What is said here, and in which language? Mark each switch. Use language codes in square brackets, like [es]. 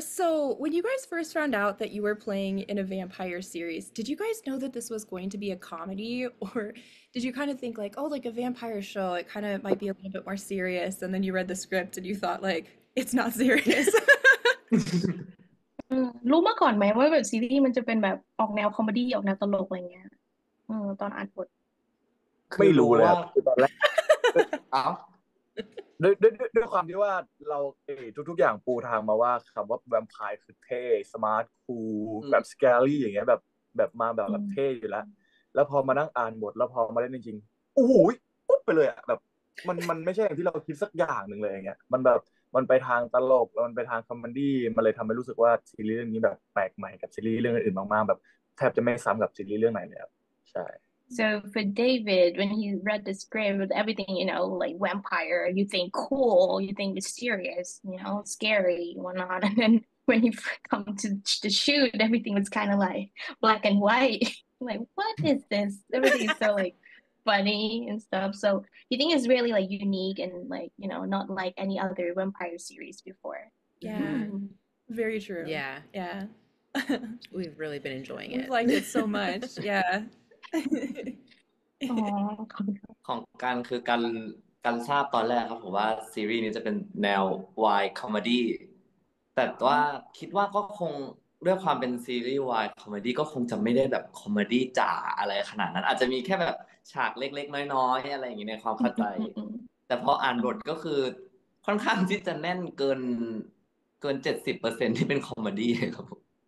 [en] So when you guys first found out that you were playing in a vampire series, did you guys know that this was going to be a comedy, or did you kind of think like, oh, like a vampire show, it kind of might be a little bit more serious, and then you read the script and you thought like, it's not serious? [th] รู้มาก่อนไหมว่าแบบซีรีส์มันจะเป็นแบบออกแนวคอมเมดี้ออกแนวตลกอะไรเงี้ยตอนอ่านบท ไม่รู้เลยครับคือตอนแรก เอ้า ด้วยความที่ว่าเราทุกอย่างปูทางมาว่าคำว่าแวมไพร์คือเท่สมาร์ทคูลแบบสแกรี่อย่างเงี้ยแบบมาแบบเท่อยู่แล้วพอมานั่งอ่านบทแล้วพอมาเล่นจริงๆโอ้โหปุ๊บไปเลยอะแบบมันไม่ใช่อย่างที่เราคิดสักอย่างหนึ่งเลยอย่างเงี้ยมันแบบมันไปทางตลกแล้วมันไปทางคอมเมดี้มันเลยทำให้รู้สึกว่าซีรีส์เรื่องนี้แบบแปลกใหม่กับซีรีส์เรื่องอื่นๆมากๆแบบแทบจะไม่ซ้ำกับซีรีส์เรื่องไหนเลยครับใช่ [en] So for David, when he read the script with everything, like vampire, you think cool, you think mysterious, scary, whatnot. And then when he come to the shoot, everything was kind of like black and white. Like, what is this? Everything is so like funny and stuff. So you think it's really like unique and like, not like any other vampire series before. Yeah, very true. Yeah, Yeah. we've really been enjoying We've it. liked it so much. Yeah. [th] อ๋อขอบคุณค่ะ ของการคือการทราบตอนแรกครับผมว่าซีรีส์นี้จะเป็นแนววายคอมเมดี้แต่ว่าคิดว่าก็คงด้วยความเป็นซีรีส์วายคอมเมดี้ก็คงจะไม่ได้แบบคอมเมดี้จ๋าอะไรขนาดนั้นอาจจะมีแค่แบบฉากเล็กๆน้อยๆอะไรอย่างเงี้ยในความเข้าใจ แต่พออ่านบทก็คือค่อนข้างที่จะแน่นเกิน70%ที่เป็นคอมเมดี้ครับผม